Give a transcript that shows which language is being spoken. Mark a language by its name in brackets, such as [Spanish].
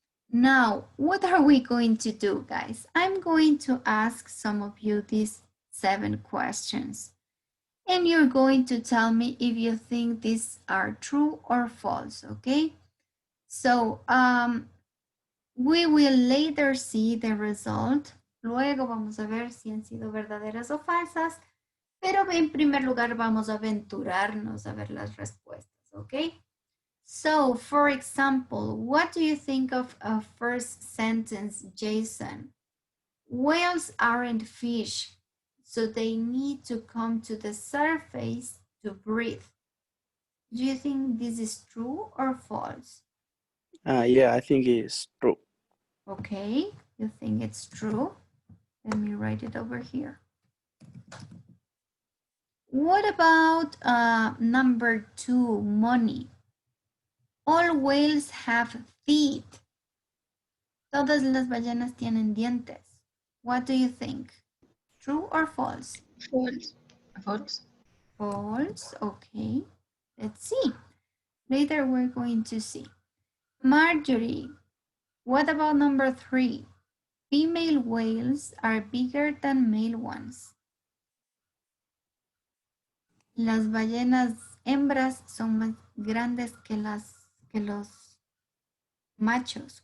[English] Now, what are we going to do, guys? I'm going to ask some of you these 7 questions. And you're going to tell me if you think these are true or false, okay? So, we will later see the result. [Spanish] Luego vamos a ver si han sido verdaderas o falsas. Pero en primer lugar vamos a aventurarnos a ver las respuestas, okay? [English] So, for example, what do you think of a first sentence, Jason? Whales aren't fish, so they need to come to the surface to breathe. Do you think this is true or false? Yeah, I think it's true. Okay, you think it's true? Let me write it over here. What about number 2, money? All whales have teeth. [Spanish] Todas las ballenas tienen dientes. [English] What do you think? True or false? False. False. False, okay. Let's see. Later we're going to see. Marjorie, what about number 3? Female whales are bigger than male ones. [Spanish] Las ballenas hembras son más grandes que los machos.